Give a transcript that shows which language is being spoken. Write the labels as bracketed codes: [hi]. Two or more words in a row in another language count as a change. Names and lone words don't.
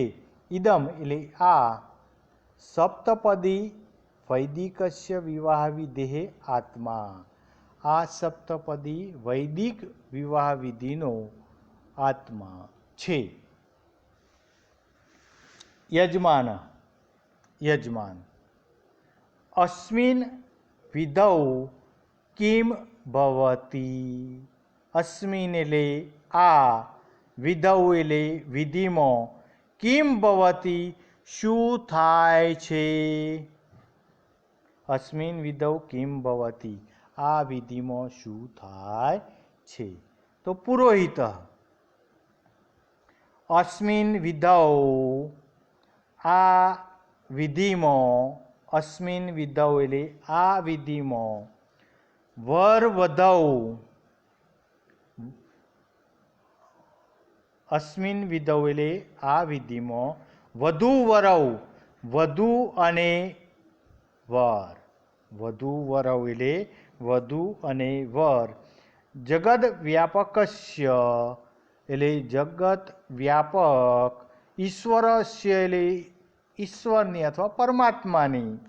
[gu] ઇદમ એટલે આ, [sa] सप्तपदी वैदिकस्य विवाह विधेः आत्मा, [gu] આ સપ્તપદી વૈદિક વિવાહ વિધિનો આત્મા છે. યજમાન, યજમાન. [sa] अस्मिन् विधौ किम भवति, [gu] अस्मिन् એટલે આ, વિધૌ એટલે વિધિમાં, [sa] किम भवति [gu] શું થાય છે, [sa] अस्मिन् विधौ किम भवति [gu] આ વિધિમાં શું થાય છે. તો પુરોહિત, [sa] अस्मिन् विधौ [gu] આ વિધિમાં, [sa] अस्मिन् विधौ [gu] એટલે આ વિધિમાં, [sa] वर वधौ, अस्मिन् विधौ [gu] એટલે આ વિધિમાં, [sa] वधू वरौ, [gu] વધુ અને વર, [sa] वधू वरौ [gu] એટલે વધુ અને વર, [sa] जगद् व्यापकस्य [gu] એટલે જગત વ્યાપક, ઈશ્વરસ્ય એટલે ઈશ્વરની અથવા પરમાત્માની.